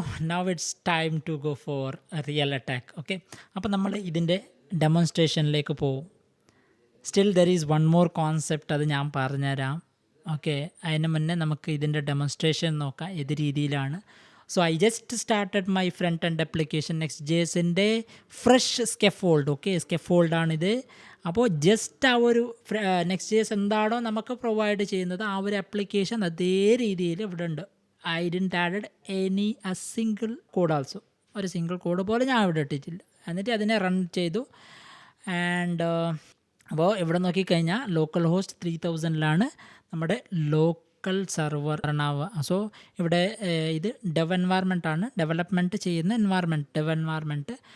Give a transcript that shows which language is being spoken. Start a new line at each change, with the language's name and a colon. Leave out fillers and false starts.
English: Now it's time to go for a real attack.
Malayalam: Okay, അപ്പോൾ നമ്മൾ ഇതിൻ്റെ ഡെമോൺസ്ട്രേഷനിലേക്ക് പോവും.
English: still there is one more concept,
Malayalam: അത് ഞാൻ പറഞ്ഞുതരാം. ഓക്കെ, അതിന് മുന്നേ നമുക്ക് ഇതിൻ്റെ ഡെമോൺസ്ട്രേഷൻ നോക്കാം ഏത് രീതിയിലാണ്.
English: So I just started my front end application നെക്സ്റ്റ്.js-ൻ്റെ fresh scaffold.
Malayalam: Okay, സ്കെഫോൾഡാണിത്. അപ്പോൾ ജസ്റ്റ് ആ ഒരു നെക്സ്റ്റ്.js എന്താണോ നമുക്ക് പ്രൊവൈഡ് ചെയ്യുന്നത് ആ ഒരു ആപ്ലിക്കേഷൻ അതേ രീതിയിൽ ഇവിടെ ഉണ്ട്.
English: I didn't added a single code also.
Malayalam: ഒരു സിംഗിൾ കോഡ് പോലെ ഞാൻ ഇവിടെ ഇട്ടിട്ടില്ല. എന്നിട്ട് അതിനെ റൺ ചെയ്തു. ആൻഡ് അപ്പോൾ ഇവിടെ നോക്കിക്കഴിഞ്ഞാൽ ലോക്കൽ ഹോസ്റ്റ് 3000-ലാണ് നമ്മുടെ ലോക്കൽ സെർവർ റൺ ആവുക. സോ ഇവിടെ ഇത് ഡെവ് എൻവയർമെൻ്റ് ആണ്, ഡെവലപ്മെൻറ്റ് ചെയ്യുന്ന ഡെവ് എൻവയർമെൻറ്റ്.